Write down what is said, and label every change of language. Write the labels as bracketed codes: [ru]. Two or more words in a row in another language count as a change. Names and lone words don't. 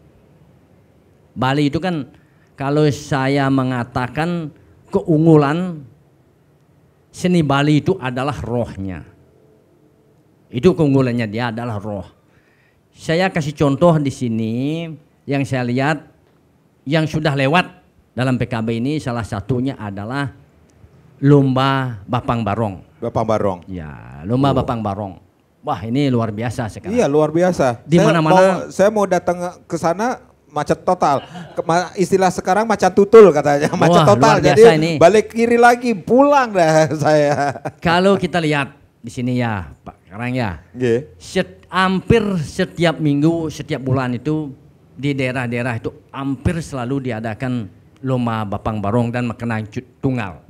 [id] Bali itu kan, kalau saya mengatakan keunggulan seni Bali itu adalah rohnya. Itu keunggulannya, dia adalah roh. Saya kasih contoh di sini yang saya lihat yang sudah lewat dalam PKB ini, salah satunya adalah lomba Bapang Barong. Bapang Barong. Ya, lomba Bapang Barong. Wah, ini luar biasa sekarang. Iya, luar biasa. Di mana-mana saya mau datang ke sana macet total. Istilah sekarang macan tutul katanya, macet total. Jadi ini. Balik kiri lagi, pulang dah saya. Kalau kita lihat di sini ya, Pak Karang ya. Hampir setiap minggu, setiap bulan itu di daerah-daerah itu hampir selalu diadakan lomba Bapang Barong dan makanan tunggal.